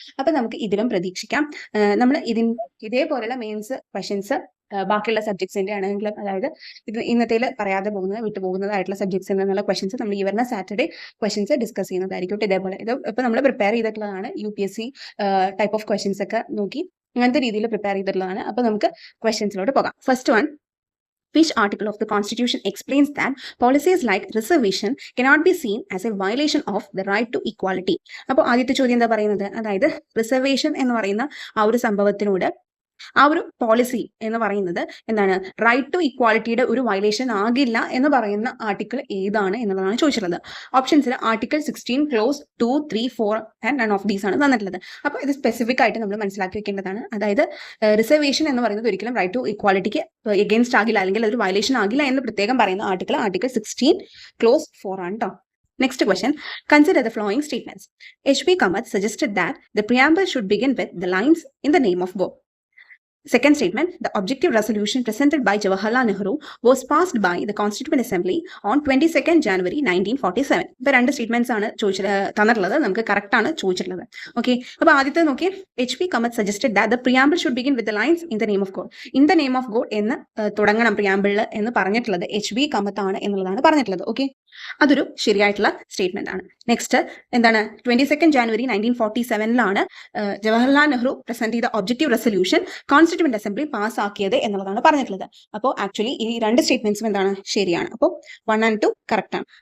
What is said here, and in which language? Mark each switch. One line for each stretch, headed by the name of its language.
Malayalam: അപ്പൊ നമുക്ക് ഇതിലും പ്രതീക്ഷിക്കാം. നമ്മൾ ഇതേപോലെയുള്ള മെയിൻസ് ക്വസ്റ്റ്യൻസ് ബാക്കിയുള്ള സബ്ജക്ട്സിന്റെ ആണെങ്കിലും, അതായത് ഇത് ഇന്നത്തേൽ പറയാതെ വിട്ടുപോകുന്നതായിട്ടുള്ള സബ്ജക്ട്സിൽ നിന്നുള്ള ക്വസ്റ്റ്യൻസ് നമ്മൾ ഈ വരുന്ന സാറ്റർഡേ ക്വസ്റ്റ്യൻസ് ഡിസ്കസ് ചെയ്യുന്നതായിരിക്കും. ഇതേപോലെ ഇത് ഇപ്പൊ നമ്മൾ പ്രിപ്പയർ ചെയ്തിട്ടുള്ളതാണ്. UPSC ടൈപ്പ് ഓഫ് ക്വസ്റ്റ്യൻസ് ഒക്കെ നോക്കി അങ്ങനത്തെ രീതിയിൽ പ്രിപ്പയർ ചെയ്തിട്ടുള്ളതാണ്. അപ്പൊ നമുക്ക് ക്വസ്റ്റ്യൻസിലോട്ട് പോകാം.
English: First one, which article of the Constitution explains that policies like reservation cannot be seen as a violation of the right to equality?
Malayalam: അപ്പോൾ ആദ്യത്തെ ചോദ്യം എന്താ പറയുന്നത്, അതായത് റിസർവേഷൻ എന്ന് പറയുന്ന ആ ഒരു സംഭവത്തിനോട് ആ ഒരു പോളിസി എന്ന് പറയുന്നത് എന്താണ്, റൈറ്റ് ടു ഇക്വാലിറ്റിയുടെ ഒരു വയലേഷൻ ആകില്ല എന്ന് പറയുന്ന ആർട്ടിക്കിൾ ഏതാണ് എന്നുള്ളതാണ് ചോദിച്ചിട്ടുള്ളത്. ഓപ്ഷൻസിൽ article 16 close 2, 3, 4 and none of these ആണ് തന്നിട്ടുള്ളത്. അപ്പോൾ ഇത് സ്പെസിഫിക് ആയിട്ട് നമ്മൾ മനസ്സിലാക്കി വെക്കേണ്ടതാണ്. അതായത് റിസർവേഷൻ എന്ന് പറയുന്നത് ഒരിക്കലും റൈറ്റ് ടു ഇക്വാലിറ്റിക്ക് എഗെയിൻസ്റ്റ് ആകില്ല, അല്ലെങ്കിൽ അതൊരു വയലേഷൻ ആകില്ല എന്ന് പ്രത്യേകം പറയുന്ന ആർട്ടിക്കിൾ 16 ക്ലോസ് 4 ആണ് കേട്ടോ.
English: Next question, consider the following statements. H.P. Kamath suggested that the preamble should begin with the lines in the name of God. Second statement, the objective resolution presented by Jawaharlal Nehru was passed by the Constituent Assembly on 22nd January 1947.
Malayalam: ഇപ്പോൾ രണ്ട് statements ആണ് തന്നിട്ടുള്ളത്, നമുക്ക് correct ആണ് ചോദിച്ചിട്ടുള്ളത്. Okay, അപ്പോൾ ആദ്യത്തെ നോക്കി, H.P.
English: Kamath suggested that the preamble should begin with the lines in the name of God. In the name of God
Malayalam: എന്ന് തുടങ്ങണം പ്രിയാമ്പിളിൽ എന്ന് പറഞ്ഞിട്ടുള്ളത്
English: H.P.
Malayalam: Kamath ആണ് എന്നുള്ളതാണ് പറഞ്ഞിട്ടുള്ളത്. ഓക്കെ, അതൊരു ശരിയായിട്ടുള്ള സ്റ്റേറ്റ്മെന്റ് ആണ്. നെക്സ്റ്റ് എന്താണ്, 22nd January 1947 Jawaharlal Nehru present ചെയ്ത objective resolution constituent assembly pass ആക്കിയത് എന്നുള്ളതാണ് പറഞ്ഞിട്ടുള്ളത്. അപ്പോൾ ആക്ച്വലി ഈ രണ്ട് സ്റ്റേറ്റ്മെന്റ്സും എന്താണ്, ശരിയാണ്. അപ്പോൾ 1 and 2 കറക്റ്റ് ആണ്.